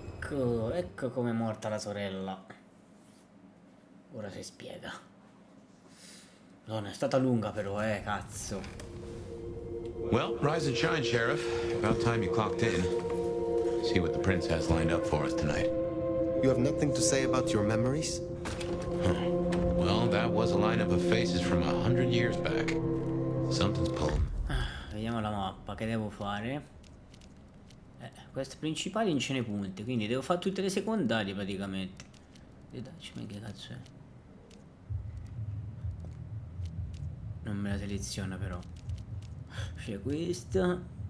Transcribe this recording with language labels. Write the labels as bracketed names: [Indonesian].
[Italian] Ecco come è morta la sorella. Ora si spiega. Non è stata lunga però, cazzo. [English] Well, rise and shine, Sheriff. About time you clocked in. See what the prince has lined up for us tonight. You have nothing to say about your memories? Well, that was a lineup of faces from 100 years back. Something's pulling. [Italian] Vediamo la mappa, che devo fare? Queste principali non ce ne punti, quindi devo fare tutte le secondarie praticamente. Detachment, che cazzo è? Non me la seleziona però. C'è questa.